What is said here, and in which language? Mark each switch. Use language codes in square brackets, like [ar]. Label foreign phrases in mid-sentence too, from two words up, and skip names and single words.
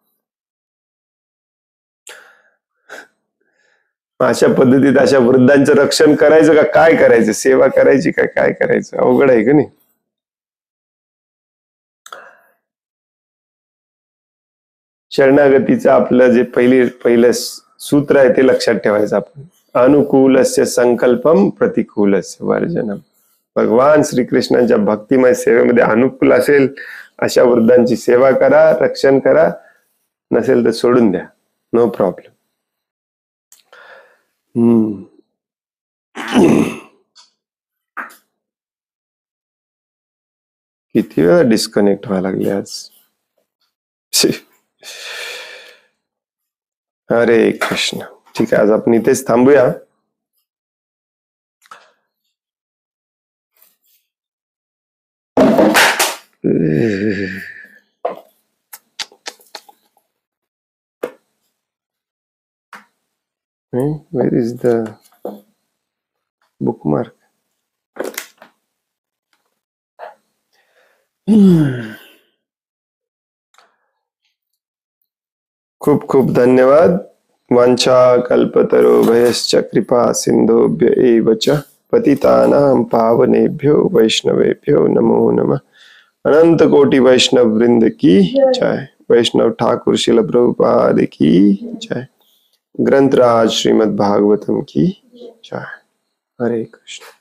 [mr] अशा पद्धतीत अशा वृद्धांचं रक्षण करायचं का काय करायचं, सेवा करायची का काय करायचं, अवघड आहे का नाही. शरणागतीचं आपलं जे पहिलं सूत्र आहे ते लक्षात ठेवायचं आपण. [sa] अनुकूलस्य संकल्पम प्रतिकूलस्य वर्जनम. [mr] भगवान श्रीकृष्णांच्या भक्तिमय सेवेमध्ये अनुकूल असेल अशा वृद्धांची सेवा करा, रक्षण करा, नसेल तर सोडून द्या, [en] no problem. [mr] किती वेळा डिस्कनेक्ट व्हायला लागले आज. हरे कृष्ण. ठीक आहे, आज आपण इथेच थांबूया. [en] Where is the bookmark? [mr] खूप खूप धन्यवाद. [sa] वांछा कल्पतरुभ्यश्च कृपा सिंधुभ्य एव च पतितानां पावनेभ्यो वैष्णवेभ्यो नमो नमः. [hi] अनंत कोटि वैष्णव वृंद की जय. वैष्णव ठाकुर शिल प्रभुपाद की जय. ग्रंथराज श्रीमद् भागवतम की जय. [mr] हरे कृष्ण.